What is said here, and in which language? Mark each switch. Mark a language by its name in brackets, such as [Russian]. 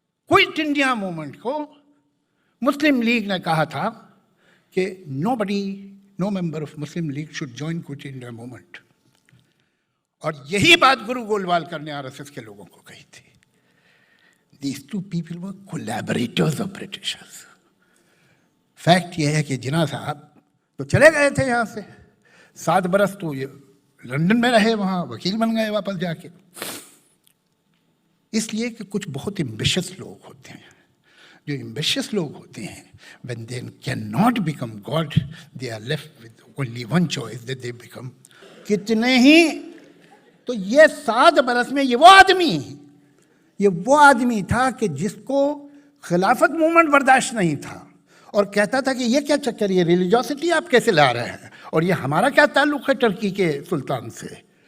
[Hindi] Quit India movement को मुस्लिम league ने कहा था कि [English] no member of Muslim League should join quit India movement, [Hindi] और यही बात गुरु गोलवालकर ने आरएसएस के लोगों को कही थी। [English] These two people were collaborators of Britishers. [Hindi] Fact यह है कि जिन्ना साहब तो चले गए थे यहाँ से, 7 बरस तो ये लंदन में रहे, वहाँ वकील बन गए वापस जाके। इसलिए कि कुछ बहुत एम्बिशियस लोग होते हैं, [English] जो एम्बिशियस लोग होते हैं, when they cannot become God, they are left with only one choice that they become। [Hindi] कितने ही तो ये 7 बरस में ये वो आदमी था कि जिसको खिलाफत मूवमेंट बर्दाश्त नहीं था और कहता था कि ये क्या चक्कर, ये रिलीजियोसिटी आप कैसे ला रहे हैं, और ये हमारा क्या ताल्लुक़ है टर्की के सुल्तान से।